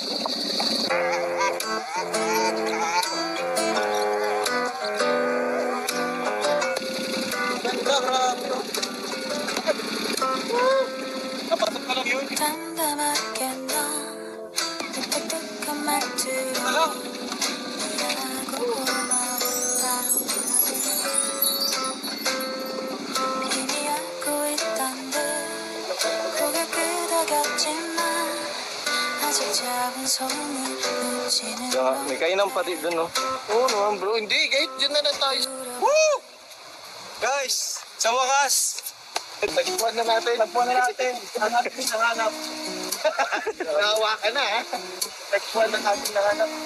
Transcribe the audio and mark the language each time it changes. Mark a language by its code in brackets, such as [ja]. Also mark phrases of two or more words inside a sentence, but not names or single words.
[tl] Napasok ka lang yun. [ko] 담담하게 넌 뚝뚝뚝한 말투로 미안하고 고마웠다고 이미 알고 있던 듯 고개 끄덕였지만 아직 작은 소음을 느끼는 [tl] May kainan pati dun, no? Oo naman bro, hindi. Kahit dyan na lang tayo. Woo! Guys, sa wakas, Tagpuan na natin. Tagpuan na natin. Hanap. Nawa ka na ha. Tagpuan na natin nahanap.